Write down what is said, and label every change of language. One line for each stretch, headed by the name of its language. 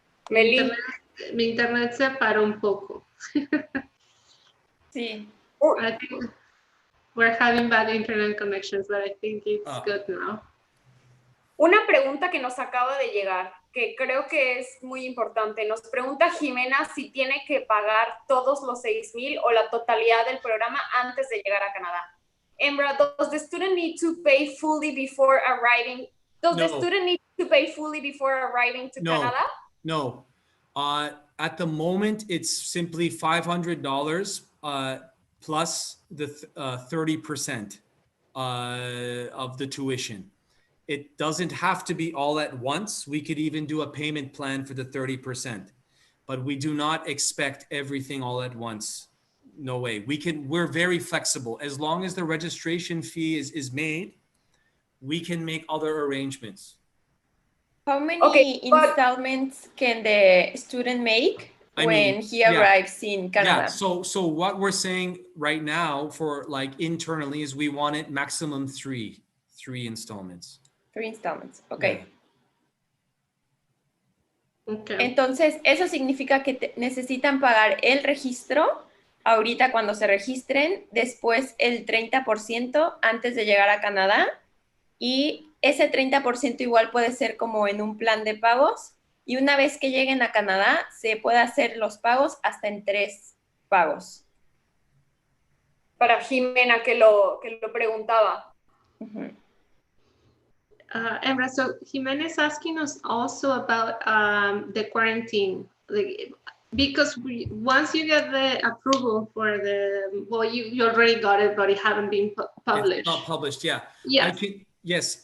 Spanish: Meli. Mi internet se paró un poco. Sí.
English: I think we're having bad internet connections, but I think it's good now.
Spanish: Una pregunta que nos acaba de llegar, que creo que es muy importante. Nos pregunta Jimena si tiene que pagar todos los 6,000 o la totalidad del programa antes de llegar a Canadá.
English: Embra, does the student need to pay fully before arriving? Does the student need to pay fully before arriving to Canada? No. At the moment, it's simply $500 plus the 30% of the tuition. It doesn't have to be all at once. We could even do a payment plan for the 30%, but we do not expect everything all at once. No way. We're very flexible. As long as the registration fee is made, we can make other arrangements. How many installments can the student make when he arrives in Canada? Yeah, so what we're saying right now for like internally is we want it maximum three installments. 3 installments, ok. Yeah. Okay.
Spanish: Entonces, eso significa que necesitan pagar el registro ahorita cuando se registren, después el 30% antes de llegar a Canadá, y ese 30% igual puede ser como en un plan de pagos, y una vez que lleguen a Canadá se puede hacer los pagos hasta en 3 pagos. Para Jimena que lo preguntaba.
English: Emra, so Jimena is asking us also about the quarantine, because once you get the approval for the, well, you already got it, but it haven't been published. It's not published, yeah. Yes.